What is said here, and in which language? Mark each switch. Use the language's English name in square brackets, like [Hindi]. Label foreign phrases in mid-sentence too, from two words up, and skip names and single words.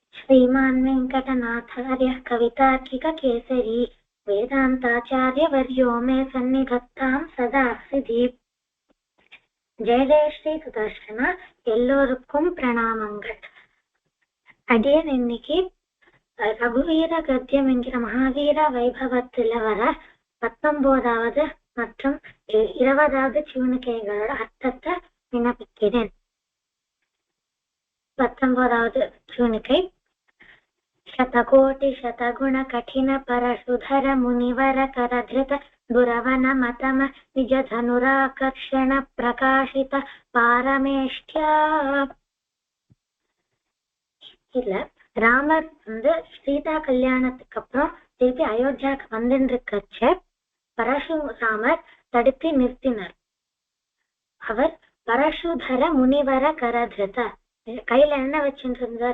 [Sanskrit] श्रीमान् वेङ्कटनाथार्यः कवितार्किककेसरी वेदान्ताचार्यवर्यो मे सन्निधत्तां सदा हृदि. [Tamil] ஜெய ஜெய ஸ்ரீ சுதர்ஷனா. எல்லோருக்கும் பிரணாமங்கள். அடியன் இன்னைக்கு ரகுவீர கத்தியம் என்கிற மகாவீர வைபவத்துல வர 19வது மற்றும் 20வது சிவனுக்கைகளோட அர்த்தத்தை விண்ணப்பிக்கிறேன். 19வது சிவனுக்கை. [Sanskrit] शतकोटि शतगुण कठिन परशुधर मुनिवर करधृत दुरवन मतम निज धनुराकर्षण प्रकाशित पारमेष्ठ्या. [Tamil] இல்ல, ராமர் சீதா கல்யாணத்துக்கு அப்புறம் திருப்பி அயோத்தியாவுக்கு வந்துருக்கச்ச பரசுராமர் தடுத்து நிறுத்தினார். அவர் [Sanskrit] परशुधर मुनिवर करधृत [Tamil] கையில என்ன வச்சுட்டு இருந்தார்?